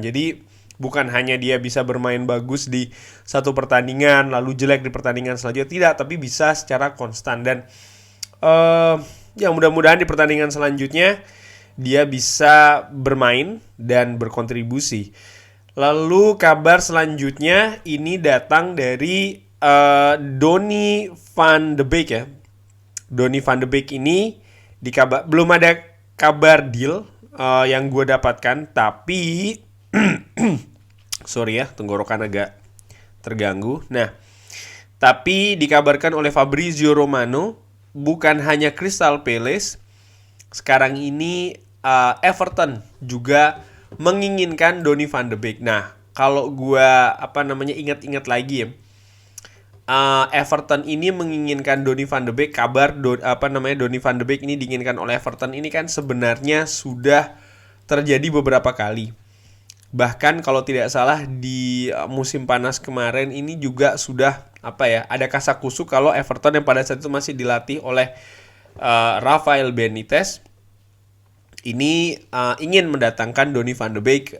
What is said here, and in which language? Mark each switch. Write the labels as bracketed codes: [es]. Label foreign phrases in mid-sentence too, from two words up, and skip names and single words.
[id] Jadi bukan hanya dia bisa bermain bagus di satu pertandingan lalu jelek di pertandingan selanjutnya, tidak, tapi bisa secara konstan. Dan ya mudah-mudahan di pertandingan selanjutnya dia bisa bermain dan berkontribusi. Lalu kabar selanjutnya ini datang dari Donny van de Beek ya. Donny van de Beek ini belum ada kabar deal yang gue dapatkan, tapi sorry ya, tenggorokan agak terganggu. Nah, tapi dikabarkan oleh Fabrizio Romano, bukan hanya Crystal Palace, sekarang ini Everton juga menginginkan Donny van de Beek. Nah, kalau gue ingat-ingat lagi ya, Everton ini menginginkan Donny van de Beek. Kabar Donny van de Beek ini diinginkan oleh Everton ini kan sebenarnya sudah terjadi beberapa kali. Bahkan kalau tidak salah di musim panas kemarin ini juga sudah ada kasakusuk kalau Everton yang pada saat itu masih dilatih oleh Rafael Benitez ini ingin mendatangkan Donny van de Beek.